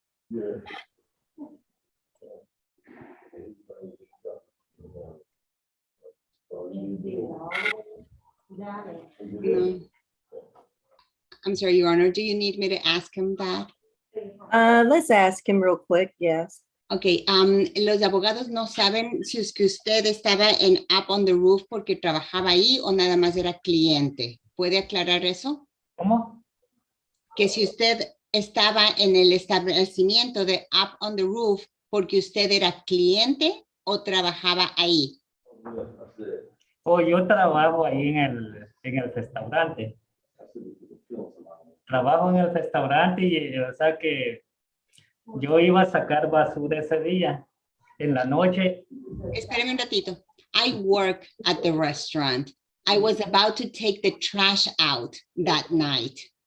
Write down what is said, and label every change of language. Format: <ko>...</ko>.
<en>Yeah. No. I'm sorry, Your Honor. Do you need me to ask him that? Let's ask him real quick. Yes.</en> <es>Okay, los abogados no saben si es que usted estaba en Up on the Roof porque trabajaba ahí o nada más era cliente. ¿Puede aclarar eso? ¿Cómo? Que si usted estaba en el establecimiento de Up on the Roof porque usted era cliente o trabajaba ahí. Oh, yo trabajo ahí en el restaurante. Trabajo en el restaurante y o sea que yo iba a sacar basura ese día. En la noche, Espérame un ratito.</es> <en>I work at the restaurant. I was about to take the trash out that night.</en>